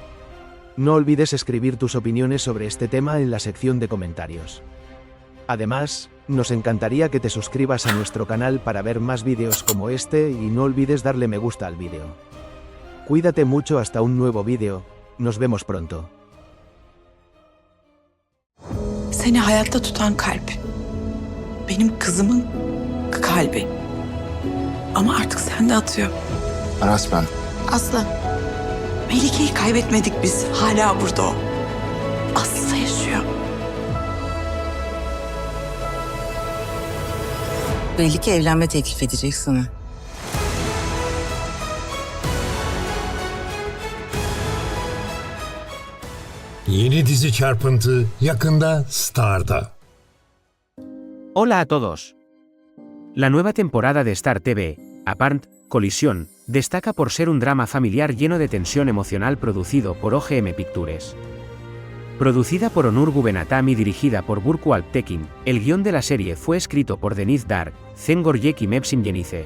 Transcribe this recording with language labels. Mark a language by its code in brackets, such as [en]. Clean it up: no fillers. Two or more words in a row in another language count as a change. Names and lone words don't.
[es] No olvides escribir tus opiniones sobre este tema en la sección de comentarios. Además, nos encantaría que te suscribas a nuestro canal para ver más vídeos como este y no olvides darle me gusta al vídeo. Cuídate mucho hasta un nuevo vídeo, nos vemos pronto. [tr] Seni hayatta tutan kalp. Benim kızımın kalbi. Ama artık sende atıyor. Aras ben. Aslı. Melike'yi kaybetmedik biz. Hala burada o. Aslı yaşıyor. Belli ki evlenme teklif edecek sana. Yeni dizi Çarpıntı yakında Star'da. [es] Hola a todos. La nueva temporada de Star TV, Apart, Colisión, destaca por ser un drama familiar lleno de tensión emocional producido por OGM Pictures. Producida por Onur Gubenatam y dirigida por Burcu Alptekin, el guión de la serie fue escrito por Deniz Dark, Cengor Yek y Mevsim Yenice.